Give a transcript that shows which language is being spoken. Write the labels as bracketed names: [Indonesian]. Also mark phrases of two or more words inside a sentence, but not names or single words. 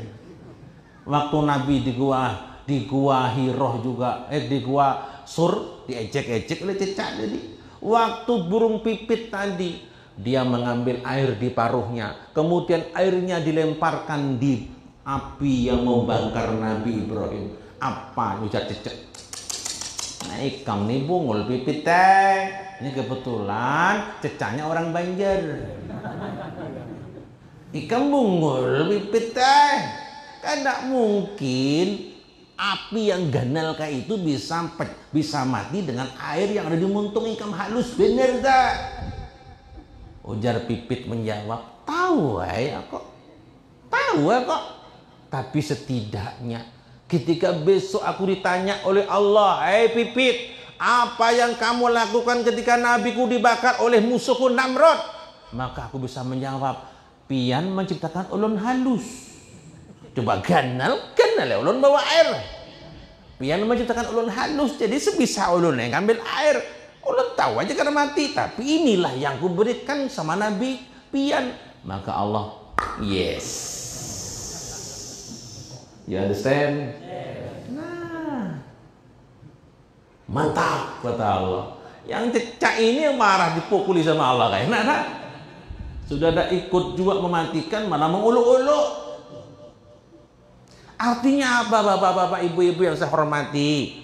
[Indonesian] Waktu Nabi di gua Hiroh juga, di gua Sur diejek-ejek oleh cecak tadi. Waktu burung pipit tadi, dia mengambil air di paruhnya, kemudian airnya dilemparkan di api yang membakar Nabi Ibrahim. [Banjar] Apa ujar cecak? Nah, ikam nih bungul pipit teh. [Indonesian] Ini kebetulan cecaknya orang Banjar. [Banjar] Ikam bungul pipit teh. Kan tidak mungkin api yang ganal kayak itu bisa mati dengan air yang ada di muntung ikan halus, bener tak? Ujar pipit menjawab, tahu ya kok, tahu ya kok. [Indonesian] Tapi setidaknya ketika besok aku ditanya oleh Allah, pipit, apa yang kamu lakukan ketika nabiku dibakar oleh musuhku Namrud? [Banjar] Maka aku bisa menjawab, pian menciptakan ulun halus. Coba ganal ya ulun bawa air. Pian menciptakan ulun halus, jadi sebisa ulun yang ngambil air. Ulun tahu aja karena mati, tapi inilah yang kuberikan sama Nabi pian. [Indonesian] Maka Allah, [English] yes. You understand? [Indonesian] Nah, mantap kata Allah. Yang cecak ini yang marah dipukuli sama Allah kayak nah. [Banjar] Sudah ada ikut juga mematikan, mana menguluk-uluk. [Indonesian] Artinya apa bapak-bapak, ibu-ibu yang saya hormati?